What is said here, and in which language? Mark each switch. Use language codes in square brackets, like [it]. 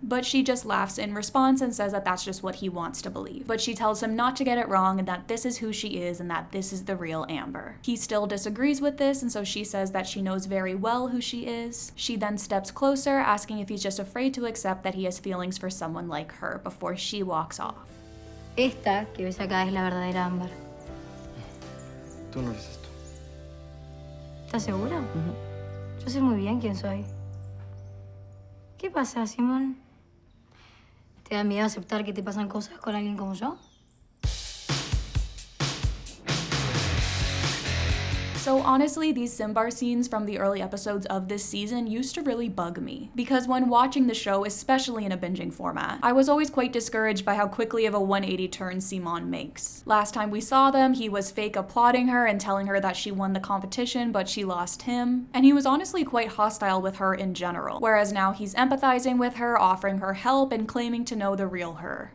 [en] But she just laughs in response and says that that's just what he wants to believe. But she tells him not to get it wrong and that this is who she is and that this is the real Amber. He still disagrees with this, and so she says that she knows very well who she is. She then steps closer, asking if he's just afraid to accept that he has feelings for someone like her before she walks off. [es] Esta que ves acá es la verdadera Ámbar. Tú no eres esto. ¿Estás segura? Yo sé muy bien quién soy. ¿Qué pasa, Simón? ¿Te da miedo aceptar que te pasan cosas con alguien como yo? [en] So honestly, these Simbar scenes from the early episodes of this season used to really bug me, because when watching the show, especially in a binging format, I was always quite discouraged by how quickly of a 180 turn Simón makes. Last time we saw them, he was fake applauding her and telling her that she won the competition, but she lost him, and he was honestly quite hostile with her in general, whereas now he's empathizing with her, offering her help, and claiming to know the real her.